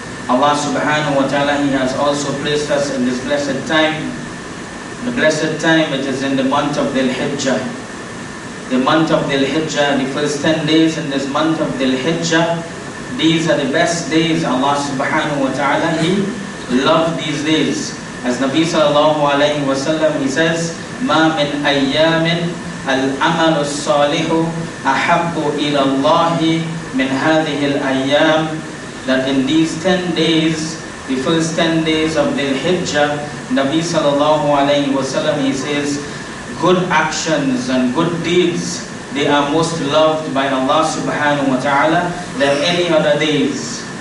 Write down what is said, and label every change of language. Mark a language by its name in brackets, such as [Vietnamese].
[English] Allah subhanahu wa ta'ala, He has also placed us in this blessed time. The blessed time, it is in the month of Dhul Hijjah. The month of Dhul Hijjah, the first 10 days in this month of Dhul Hijjah, these are the best days. Allah subhanahu wa ta'ala, He loved these days. As Nabi sallallahu alayhi wa sallam, he says, [Arabic] مَا مِنْ أَيَّامٍ الْأَمَلُ الصَّالِحُ أَحَبُّ إِلَى اللَّهِ مِنْ هَذِهِ الْأَيَّامِ. [English] That in these 10 days, the first 10 days of Dhul Hijjah, Nabi sallallahu alayhi wa sallam, he says, good actions and good deeds, they are most loved by Allah subhanahu wa ta'ala than any other days.